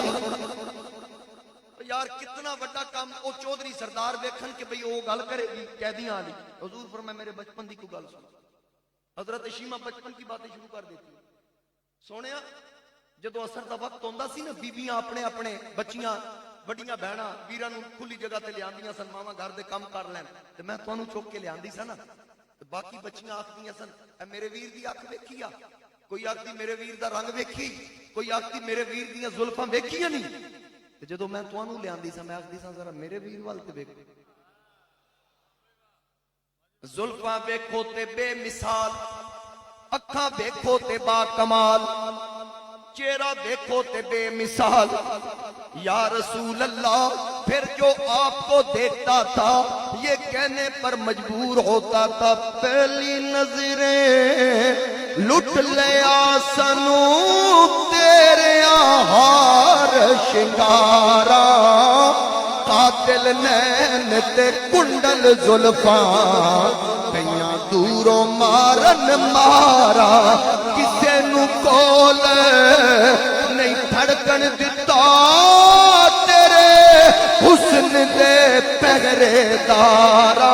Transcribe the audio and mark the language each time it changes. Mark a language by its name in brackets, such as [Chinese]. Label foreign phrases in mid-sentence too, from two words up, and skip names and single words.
[Punjabi] یار کتنا بڑا کام او چودھری سردار ویکھن کہ بھئی او گل کرے گی قیدیاں والی. حضور فرمایا میرے بچپن دی کوئی گل سنا. [Urdu] حضرت شیمہ بچپن کی باتیں شروع کر دیتی. [Punjabi] سونیا جدو اثر دا وقت ہوندا سی نا, بیبیاں اپنے اپنے بچیاں بڑیاں بہناں ویراں نوں کھلی جگہ تے لیاندیاں سن, ماواں گھر دے کام کر لین, تے میں تانوں چوک کے لیاندی سا نا, تے باقی بچیاں آکھدیاں سن اے میرے ویر دی اکھ ویکھی آ, کوئی آکھدی میرے ویر دا رنگ ویکھی, کوئی آکھدی میرے ویر دیاں زلفاں ویکھیاں نہیں. تے جدو میں تانوں لیاندی سا, میں آکھدی سا ذرا میرے ویر وال تے ویکھو, زلفاں ویکھو تے بے مثال, اکھاں ویکھو تے با کمال, چہرہ دیکھو تے بے مثال. [Urdu] یا رسول اللہ, پھر جو آپ کو دیکھتا تھا یہ کہنے پر مجبور ہوتا تھا, [Punjabi] پہلی نظریں لٹ لیا سنو تیرے ہار شنگارا, قاتل نین تے کنڈل زلفاں کئیاں دوروں مارن مارا. کسے نو کول نہیں دھڑکن دتا تیرے حسن دے پہرے دارا.